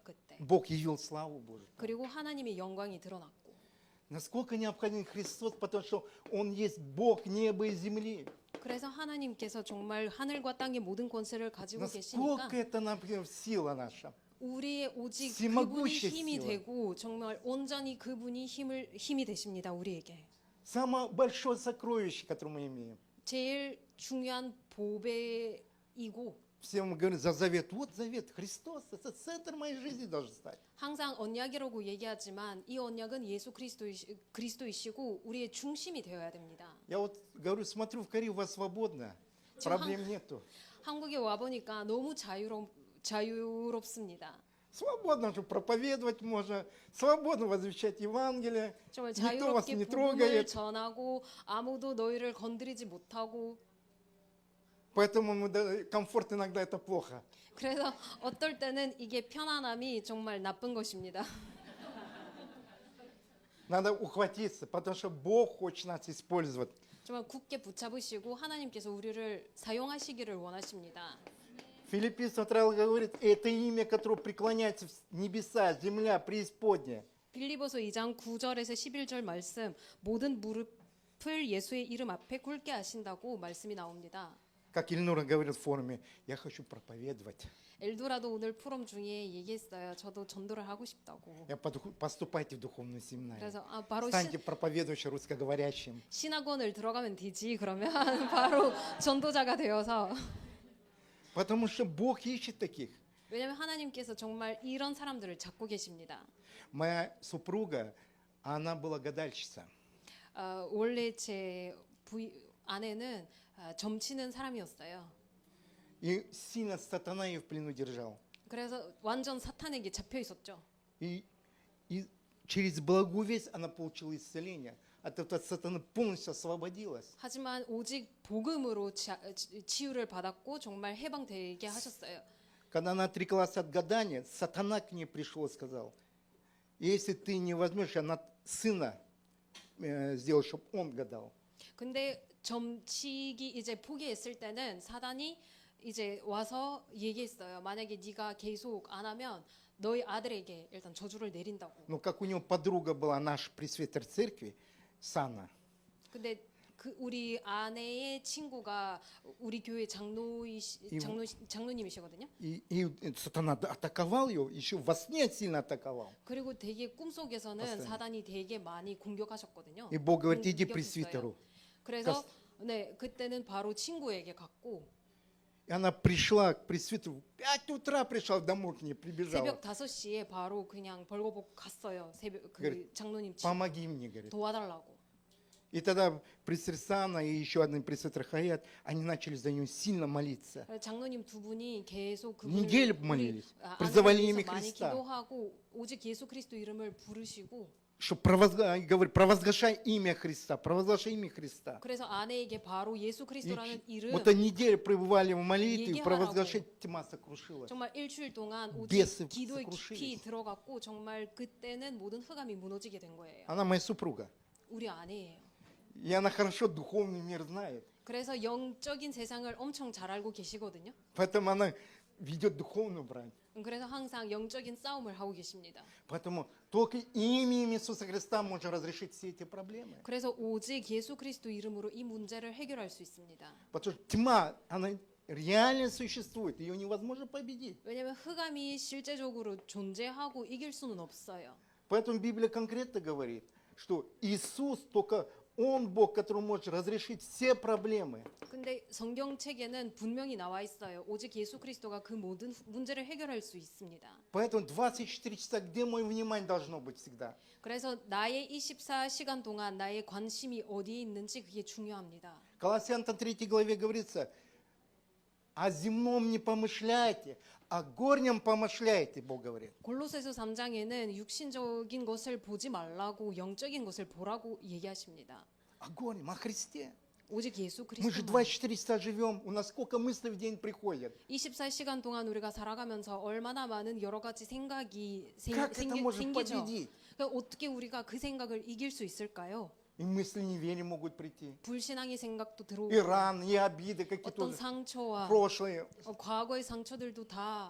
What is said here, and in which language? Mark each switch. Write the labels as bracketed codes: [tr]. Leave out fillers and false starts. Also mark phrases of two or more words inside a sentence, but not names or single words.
[ko] 그때. [ru] Бог явил славу Божию. [ko] 그리고 하나님의 영광이 드러났고. [ru] Насколько необходим Христос, потому что Он есть Бог неба и земли. [ko] 그래서 하나님께서 정말 하늘과 땅의 모든 권세를 가지고 계시니까 [ru] Насколько это нам сила наша. [ko] 우리의 오직 그분이 [ru] всемогущая [ko] 힘이 [ru] сила. [ko] 되고 정말 온전히 그분이 힘이 되십니다. 우리에게. [ru] Самое большое сокровище, которое мы имеем. [ko] 제일 중요한 보배이고 [ru] Все мы говорим за завет. Вот завет. Христос, это центр моей жизни должен стать. [ko] 항상 언약이라고 얘기하지만 이 언약은 예수 그리스도이시고 우리의 중심이 되어야 됩니다. [ru] Я вот говорю, смотрю в Корею, у вас свободно. [ko] 지금 [ru] Проблем нету. [ko] 한국에 와 보니까 너무 자유롭습니다. [ru] Свободно же проповедовать можно, свободно возвещать Евангелие. [ko] 정말 [ru] Никто вас [ko] 자유롭게 [ru] не [ko] 복음을 [ru] трогает. [ko] 전하고 아무도 너희를 건드리지 못하고 [ru] Поэтому комфорт иногда это плохо. [ko] 그래서 어떨 때는 이게 편안함이 정말 나쁜 것입니다. [ru] Надо ухватиться, потому что Бог хочет нас использовать. [ko] 정말 굳게 붙잡으시고 하나님께서 우리를 사용하시기를 원하십니다. [ru] Филиппийцам 2 говорит, это имя, которое преклоняется в небеса, земля, преисподняя. [ko] 빌리보서 2장 9절에서 11절 말씀 모든 무릎을 예수의 이름 앞에 꿇게 하신다고 말씀이 나옵니다. [ru] Как Ильнура говорит в форуме, я хочу проповедовать. [ko] 엘도라도 오늘 포럼 중에 얘기했어요. 저도 전도를 하고 싶다고. [ru] Поступайте в духовную семинарию. [ko] 그래서 바로 [ru] Станьте проповедующим русскоговорящим. [ko] 신학원을 들어가면 되지. 그러면 바로 전도자가 되어서 [ru] Потому что Бог ищет таких. [ko] 왜냐하면 하나님께서 정말 이런 사람들을 찾고 계십니다. [ru] Моя супруга, она была гадальщица. [ko] 원래 제 아내는 점치는 사람이었어요. [ru] И сильно сатана ее в плену держал. 그래서 완전 사탄에게 잡혀 있었죠. И через благую весть она получила исцеление. От этого сатаны полностью освободилась. [ko] 하지만 오직 복음으로 치유를 받았고 정말 해방되게 하셨어요. [ru] Когда она отреклась от гадания, сатана к ней пришел и сказал, если ты не возьмешь, она сына сделаешь, чтобы он гадал. [ko] 근데 점치기 이제 포기했을 때는 사단이 이제 와서 얘기했어요. 만약에 네가 계속 안 하면 너희 아들에게 일단 저주를 내린다고. [ru] Но как у него подруга была наша пресвитер церкви, Сана, [ko] 근데 그 우리 아내의 친구가 우리 교회 장로님이시거든요. [ru] и сатана атаковал ее, еще во сне сильно атаковал. [ko] 그리고 되게 꿈속에서는 봤어요. 사단이 되게 많이 공격하셨거든요. [ru] И Бог говорит, иди [ko] 공격했어요. [ru] пресвитеру. [ko] 그래서 네 그때는 바로 친구에게 갔고 [ru] И она пришла к пресвитеру, в 5 утра пришла домой к ней, прибежала. [ko] 새벽 5시에 바로 그냥 벌거벗고 갔어요. 새벽 그 [ru] говорит, [ko] 장로님 집 [ru] помоги мне, говорит. [ko] 도와달라고. [ru] И тогда пресвитер Сана и еще один пресвитер Хаят, они начали за нее сильно молиться. [ko] 장로님 두 분이 계속 [ru] неделю молились, [ko] 아내를 [ru] призывали [ko] 위해서 [ru] имя [ko] 많이 [ru] Христа. [ko] 기도하고 오직 예수 그리스도 이름을 부르시고 [ru] Что говорит, провозглашай имя Христа, провозглашай имя Христа. [ko] 그래서 아내에게 바로 예수 [ru] И [ko] 그리스도라는 이름 [ru] вот они неделю пребывали в молитве, [ko] 얘기하라고. [ru] провозглашать, тьма сокрушилась. [ko] 정말 일주일 동안 오직 베스 기도에 깊이 [ru] сокрушились. [ko] 들어갔고 정말 그때는 모든 흑암이 무너지게 된 거예요. [ru] Она моя супруга. [ko] 우리 아내예요. [ru] И она хорошо духовный мир знает. [ko] 그래서 영적인 세상을 엄청 잘 알고 계시거든요. [ru] Поэтому она ведет духовную брань. [ko] 그래서 항상 영적인 싸움을 하고 계십니다. [ru] Поэтому только именем Иисуса Христа можно разрешить все эти проблемы. [ko] 그래서 오직 예수 그리스도 이름으로 이 문제를 해결할 수 있습니다. [ru] Потому что тьма, она реально существует, ее невозможно победить. [ko] 왜냐하면 흑암이 실제적으로 존재하고 이길 수는 없어요. [ru] Поэтому Библия конкретно говорит, что Иисус только Он Бог, который может разрешить все проблемы. [ko] 근데 성경책에는 분명히 나와 있어요. 오직 예수 그리스도가 그 모든 문제를 해결할 수 있습니다. [ru] Поэтому 24 часа, где мое внимание должно быть всегда? [ko] 그래서 나의 24시간 동안 나의 관심이 어디에 있는지 그게 중요합니다. [ru] Колоссянам 3 главе говорится, о земном не помышляйте, о горнем помышляйте, Бог говорит. [ko] 골로새서 3장에는 육신적인 것을 보지 말라고 영적인 것을 보라고 얘기하십니다. [ru] О горнем, о Христе. [ko] 오직 예수 [ru] Мы же [ko] 그리스도만. [ru] 24 часа живем, у нас сколько мыслей в день приходит. [ko] 24시간 동안 우리가 살아가면서 얼마나 많은 여러 가지 생각이 [ru] Как это может [ko] 생기죠. [ru] победить? [ko] 그러니까 어떻게 우리가 그 생각을 이길 수 있을까요? [ru] И мысли неверия могут прийти. [ko] 불신앙의 생각도 [ru] И [ko] 들어오고 [ru] раны, и обиды какие-то [ko] 어떤 상처와 [ru] прошлые. [ko] 과거의 상처들도 다